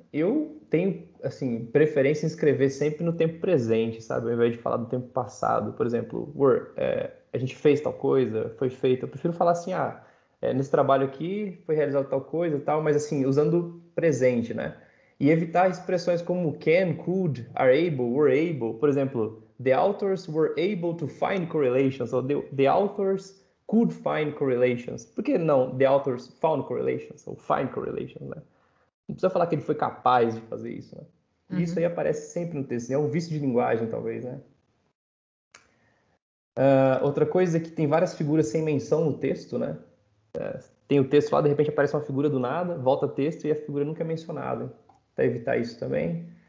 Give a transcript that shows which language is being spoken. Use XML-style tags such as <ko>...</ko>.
<pt>Eu tenho, assim, preferência em escrever sempre no tempo presente, sabe? Ao invés de falar do tempo passado. Por exemplo, a gente fez tal coisa, foi feito. Eu prefiro falar assim, nesse trabalho aqui foi realizado tal coisa e tal, mas assim, usando presente, né? E evitar expressões como can, could, are able, were able. Por exemplo,</pt> <en>the authors were able to find correlations, ou the authors could find correlations.</en> <pt>Por que não</pt> <en>the authors found correlations, ou find correlations, né?</en> <pt>Não precisa falar que ele foi capaz de fazer isso, né? E isso aí aparece sempre no texto. É um vício de linguagem, talvez, né? Outra coisa é que tem várias figuras sem menção no texto, né? Tem o texto lá, de repente aparece uma figura do nada, volta texto e a figura nunca é mencionada. Para evitar isso também.</pt>